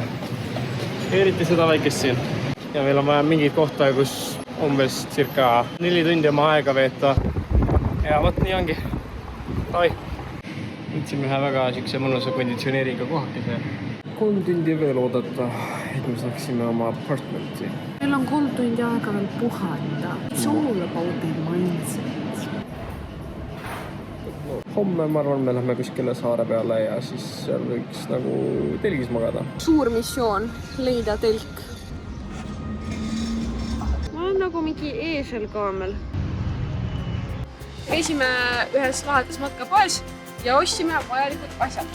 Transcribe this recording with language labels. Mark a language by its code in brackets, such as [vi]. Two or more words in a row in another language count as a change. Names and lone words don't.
[et] Eriti seda väikest siin. Ja meil on vaja mingit kohta, kus umbes circa 4 tundi oma aega veeta. Ja võt nii ongi. Davai. Võtsime ühe väga siukse mõnusa konditsioneeriga kohakese. 3 tundi veel oodata, et me saaksime oma apartmenti. Meil on 3 tundi aega veel puhata. [en] It's all about the mindset. [et] Homme, ma arvan, me lähme kuskile saare peale ja siis seal võiks nagu telgis magada. Suur missioon, leida telk. Ma olen nagu mingi eeselkaamel. Käisime ühes lahetas matkapoes ja ostsime vajalikud asjad.